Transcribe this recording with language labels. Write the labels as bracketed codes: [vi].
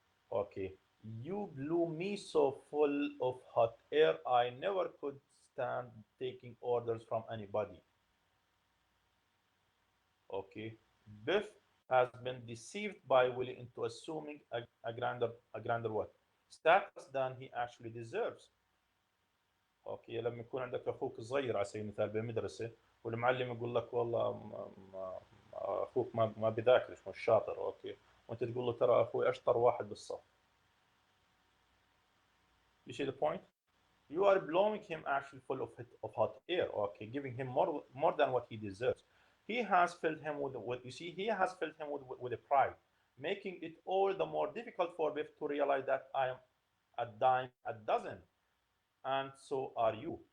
[en] Okay, you blew me so full of hot air, I never could stand taking orders from anybody. Okay, Biff has been deceived by Willie into assuming a grander what status than he actually deserves. [ar] اوكي، لما يكون عندك اخوك صغير على سبيل المثال بالمدرسه والمعلم يقول لك والله اخوك ما بذاكرش مش شاطر، اوكي، وانت تقول له ترى اخوي اشطر واحد بالصف. [en] You see the point? You are blowing him actually full of hot air, okay, giving him more than what he deserves. He has filled him with you see, he has filled him with a pride, making it all the more difficult for Biff to realize that I am a dime a dozen, and so are you.